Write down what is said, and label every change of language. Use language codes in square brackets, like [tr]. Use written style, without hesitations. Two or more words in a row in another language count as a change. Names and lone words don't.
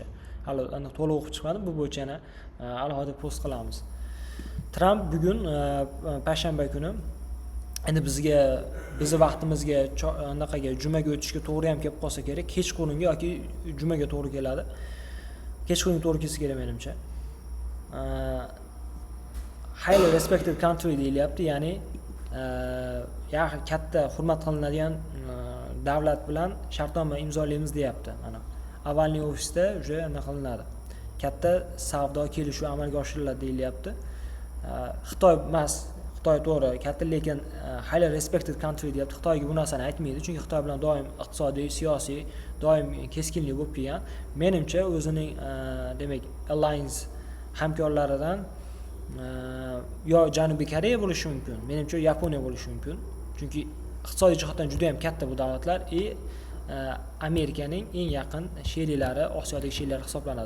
[uz] Hali to'liq o'qib chiqmadim, bu bo'yicha yana alohida post qilamiz. Tramp bugun payshanba kuni endi bizni vaqtimizga anaqaga jumaga o'tishga to'g'ri ham kelib qolsa kerak, kechqurunga yoki jumaga to'g'ri keladi. Kechqurunga to'g'ri kelsa kerak menimcha. [en] Highly respected country [uz] deyilyapti, ya'ni katta hurmat qilinadigan davlat bilan shartnoma imzolaymiz deyapti. Mana avvalgi ofisda уже nima qilinadi. Katta savdo kelishuvi amalga oshiriladi deyilyapti. Xitoy emas, Xitoy to'g'ri, katta, lekin [en] highly respected country [uz] deyapti. Xitoyga bu narsani aytmaydi, chunki Xitoy bilan doim iqtisodiy, siyosiy, doim keskinlik bo'lib kelgan. Menimcha o'zining demak alliance hamkorlaridan yo Janubiy Koreya bo'lishi mumkin, menimcha Yaponiya bo'lishi mumkin. Chunki iqtisodiy jihatdan juda ham katta bu davlatlar Amerikaning eng yaqin sheriklari, Osiyodagi sheriklari hisoblanadi.